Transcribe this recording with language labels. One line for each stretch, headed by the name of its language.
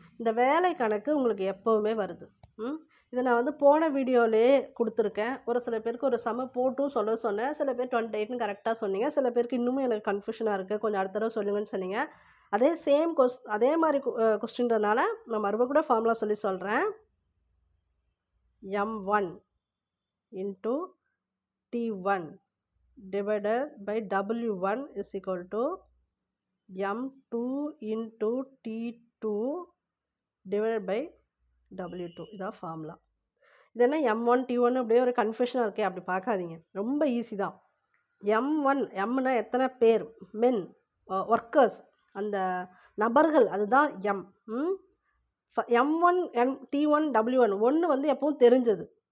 Tamil: இந்த வேலை கணக்கு உங்களுக்கு எப்போவுமே வருது. இதை நான் வந்து போன வீடியோவிலே கொடுத்துருக்கேன். ஒரு சில பேருக்கு ஒரு சம போட்டும் சொல்ல சொன்னேன். சில பேர் 28ன்னு கரெக்டாக சொன்னீங்க. சில பேருக்கு இன்னுமே எனக்கு கன்ஃபியூஷனாக இருக்குது, கொஞ்சம் அடுத்த தடவை சொல்லுங்கன்னு சொன்னீங்க. அதே சேம் அதே மாதிரி கொஸ்டின்றதுனால நான் மறுபடியும் கூட ஃபார்முலா சொல்கிறேன்.
English: M1 × T1 divided by W1 is equal to M2 × T2 divided by W2.
Tamil: இதான் ஃபார்முலா. இது என்ன M1 T1 அப்படியே ஒரு கன்ஃபியூஷனாக இருக்கே, அப்படி பார்க்காதீங்க. ரொம்ப ஈஸி தான். M1 Mனா எத்தனை பேர், மென், ஒர்க்கர்ஸ், அந்த நபர்கள், அதுதான் M. M1 T1 W1 1 வந்து எப்பவும் தெரிஞ்சது.